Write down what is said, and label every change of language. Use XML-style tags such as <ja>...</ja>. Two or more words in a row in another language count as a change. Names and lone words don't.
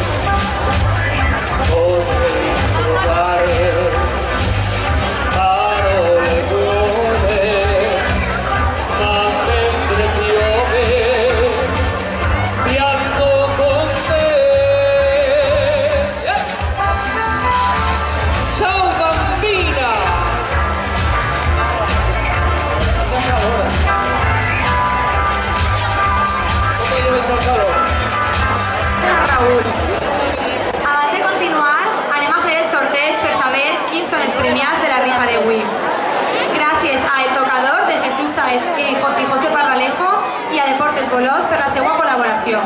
<it>Vorrei trovare parole buone, ma mentre piove pianto con te. Ciao bambina!</it> <es>¿Cómo llevas el calor? Raúl.</es> <ca>Abans de continuar, anem a fer el sorteig per saber quins són els premiats de la rifa d'avui. Gràcies a El Tocador de Jesús Saez i José Parralejo i a Deportes Bolós per la seva col·laboració.</ca>